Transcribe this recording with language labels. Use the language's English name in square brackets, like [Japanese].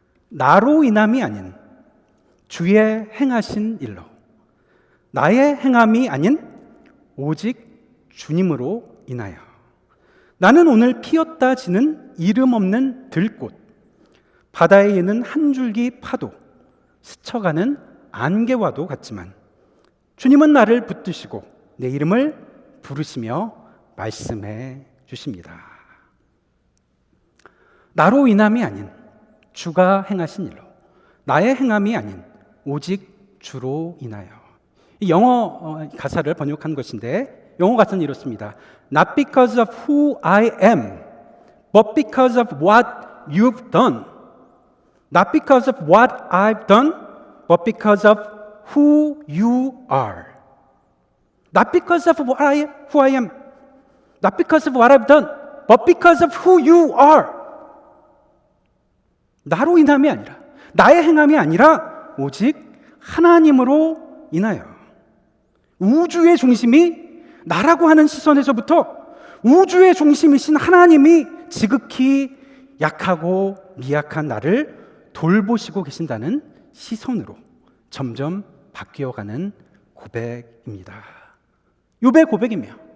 [Korean] 나로 인함이 아닌 주의 행하신 일로, 나의 행함이 아닌 오직 주님으로 인하여 나는 오늘 피었다 지는 이름 없는 들꽃, 바다에 있는 한 줄기 파도, 스쳐가는 안개와도 같지만 주님은 나를 붙드시고 내 이름을 부르시며 말씀해 주십니다. 나로 인함이 아닌 주가 행하신 일로, 나의 행함이 아닌 오직 주로 인하여. 이 영어 가사를 번역한 것인데 영어 가사는 이렇습니다. [English] Not because of who I am, but because of what you've done. Not because of what I've done, but because of who you are. Not because of who I am, not because of what I've done, but because of who you are. [Korean] 나로 인함이 아니라, 나의 행함이 아니라 오직 하나님으로 인하여. 우주의 중심이 나라고 하는 시선에서부터 우주의 중심이신 하나님이 지극히 약하고 미약한 나를 돌보시고 계신다는 시선으로 점점 바뀌어가는 고백입니다. 욥의 고백이며